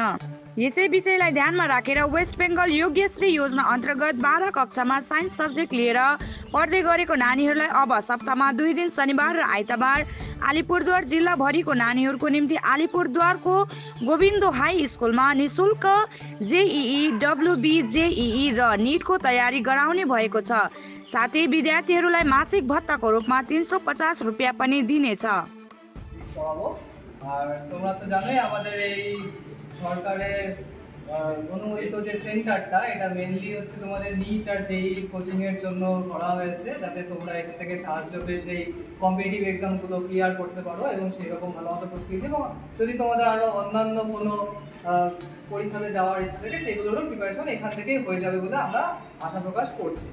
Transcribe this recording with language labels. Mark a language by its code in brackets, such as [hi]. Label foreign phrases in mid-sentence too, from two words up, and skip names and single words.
[ne] यसै विषयलाई ध्यानमा राखेर वेस्ट बेंगल योग्यश्री योजना अन्तर्गत 12 कक्षामा [en] science subject [ne] लिएर पढ्दै गरेको नानीहरूलाई अब सप्ताहमा 2 दिन शनिबार र आइतबार अलिपुरद्वार जिल्लाभरिको नानीहरूको निम्ति अलिपुरद्वारको गोविन्दो हाई स्कुलमा निशुल्क जेईई, डब्ल्यूबी, जेईई र नीटको तयारी गराउने भएको छ। साथै विद्यार्थीहरूलाई मासिक भत्ताको रूपमा 350 रुपियाँ पनि दिनेछ। [bn] সরকারের অনুমোদিত যে সেন্টারটা এটা মেইনলি হচ্ছে তোমাদের নিট আর জেই কোচিং এর জন্য করা হয়েছে, যাতে তোমরা এখান থেকে সাহায্য পেয়ে সেই [en] competitive exams [bn] ক্লিয়ার করতে পারো এবং সেই রকম ভালো মতো প্রস্তুতি, এবং যদি তোমাদের আরো অন্যান্য কোনো পরীক্ষাতে যাওয়ার ইচ্ছা থাকে সেগুলোরও প্রিপারেশন এখান থেকেই হয়ে যাবে বলে আমরা আশা প্রকাশ করছি।